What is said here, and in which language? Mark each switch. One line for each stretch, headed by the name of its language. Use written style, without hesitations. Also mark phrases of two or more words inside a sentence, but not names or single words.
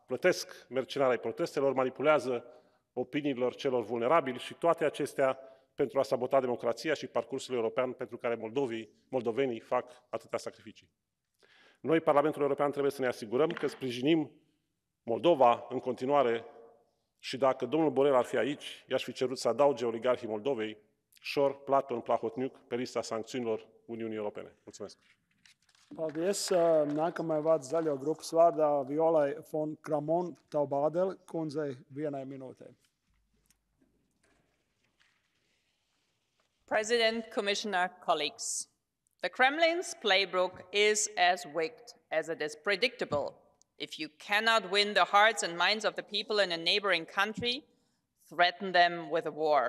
Romanian: Plătesc mercenari ai protestelor, manipulează opiniilor celor vulnerabili și toate acestea pentru a sabota democrația și parcursul european pentru care moldovenii fac atâtea sacrificii. Noi, Parlamentul European, trebuie să ne asigurăm că sprijinim Moldova în continuare și dacă domnul Borel ar fi aici, i-aș fi cerut să adauge oligarhii Moldovei Șor, Platon, Plahotniuc pe lista sancțiunilor Uniunii Europene. Mulțumesc.
Latvian: Paldies. Nākamajai vārds zaļo grupas vārdā Violai von Kramon Taubādel kundzei 1 minūtē.
English: President, Commissioner, colleagues, the Kremlin's playbook is as wicked as it is predictable. If you cannot win the hearts and minds of the people in a neighboring country, threaten them with a war.